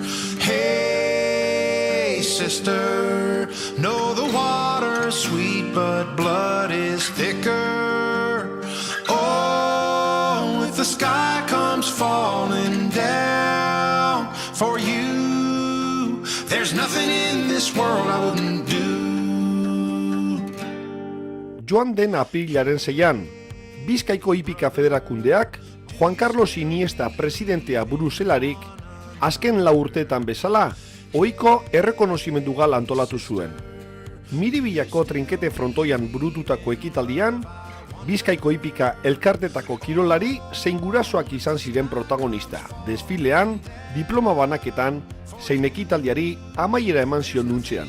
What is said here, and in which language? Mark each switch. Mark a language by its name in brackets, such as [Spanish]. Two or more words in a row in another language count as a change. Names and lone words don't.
[English] Hey, sister, know the water's sweet, but blood is thicker. Oh, if the sky comes falling down for you, there's nothing in this world I wouldn't do. [Basque] Joan den apirilaren 6an, Bizkaiko Hipika Federakundeak Juan Carlos Iniesta presidentea buruzelarik, azken 4 urteetan bezala, ohiko errekonozimendu gala antolatu zuen. Miribillako trinkete frontoian burututako ekitaldian, Bizkaiko Hipika elkartetako kirolari zein gurasoak izan ziren protagonista, desfilean, diploma banaketan, zein ekitaldiari amaiera eman zion nuntzean.